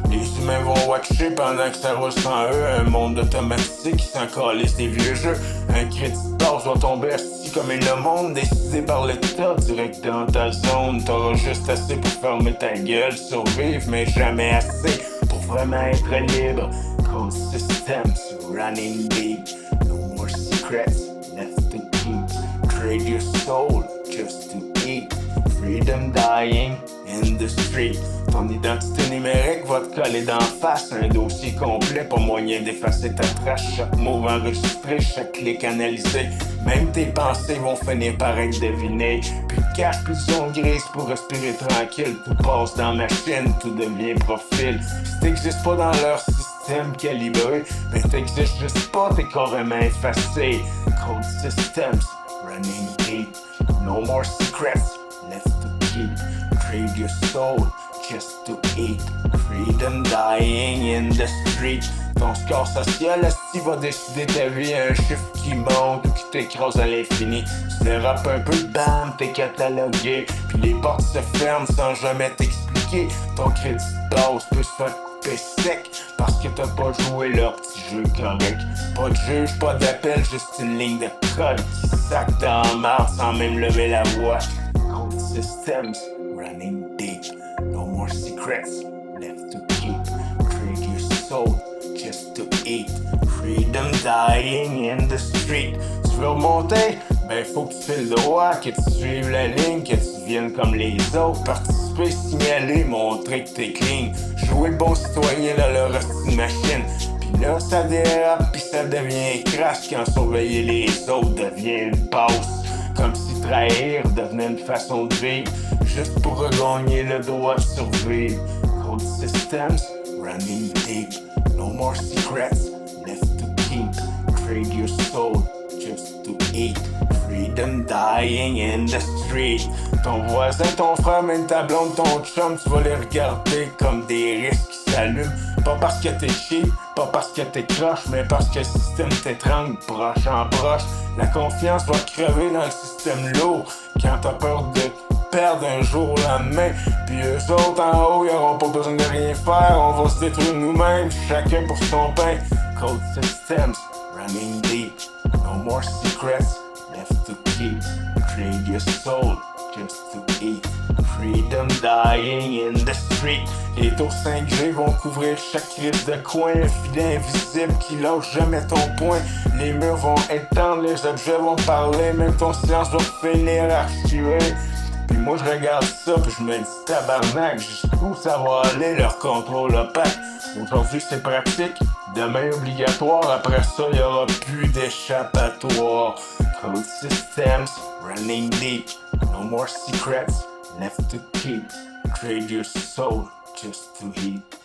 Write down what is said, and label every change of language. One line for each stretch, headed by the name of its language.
French: Les humains vont watcher pendant que ça roule sans eux. Un monde automatique qui s'en calisse des vieux jeux. Un crédit d'or va tomber assis comme le monde, décidé par l'État, direct dans ta zone. T'auras juste assez pour fermer ta gueule, survivre, mais jamais assez pour vraiment être libre.
English: Cold systems running deep, no more secrets left to keep. Trade your soul just to eat. Freedom dying in the street.
French: Ton identité numérique va te coller d'en face. Un dossier complet, pas moyen d'effacer ta trace. Chaque mot enregistré, chaque clic analysé. Même tes pensées vont finir par être devinées. Plus de cash, plus de zone grise pour respirer tranquille. Tout passe dans machine, tout devient profil. Si t'existes pas dans leur système calibré, ben t'existes juste pas, t'es carrément effacé.
English: Cold systems running deep. No more secrets left to keep. Trade your soul just to eat. Freedom dying in the street.
French: Ton score social, si va décider ta vie, un chiffre qui monte ou qui t'écrase à l'infini. Tu dérapes un peu, bam, t'es catalogué. Puis les portes se ferment sans jamais t'expliquer. Ton crédit de base peut se faire couper sec parce que t'as pas joué leur petit jeu correct. Pas de juge, pas d'appel, juste une ligne de code qui sac dans la marde sans même lever la voix.
English: Cold systems running deep. No more secrets left to keep. Trade your soul just to eat. Freedom dying in the street.
French: Tu veux remonter? Ben faut que tu files droit, que tu suives la ligne, que tu viennes comme les autres. Participer, signaler, montrer que t'es clean. Jouer le bon citoyen dans leur hostile machine. Pis là ça dérape, pis ça devient crash quand surveiller les autres devient une passe. Comme si trahir devenait une façon de vivre, juste pour regagner le droit de survivre.
English: Cold systems running deep. No more secrets left to keep. Trade your soul just to eat. Freedom dying in the street.
French: Ton voisin, ton frère, même ta blonde, ton chum, tu vas les regarder comme des risques qui s'allument. Pas parce que t'es cheap, pas parce que t'es croche, mais parce que le système t'étrangle proche en proche. La confiance va crever dans le système lourd quand t'as peur de perdre un jour au lendemain. Puis eux autres en haut, ils auront pas besoin de rien faire. On va se détruire nous-mêmes, chacun pour son pain.
English: Cold systems running deep. No more secrets left to keep. Trade your soul just to eat. Freedom dying in the street.
French: Les tours 5G vont couvrir chaque crise de coin. Un filet invisible qui lâche jamais ton point. Les murs vont étendre, les objets vont parler. Même ton silence va finir archivé. Puis moi je regarde ça puis je me dis tabarnak, jusqu'où ça va aller leur contrôle opaque. Aujourd'hui c'est pratique, demain obligatoire, après ça y aura plus d'échappatoire.
English: Cold systems running deep, no more secrets left to keep. Trade your soul just to eat.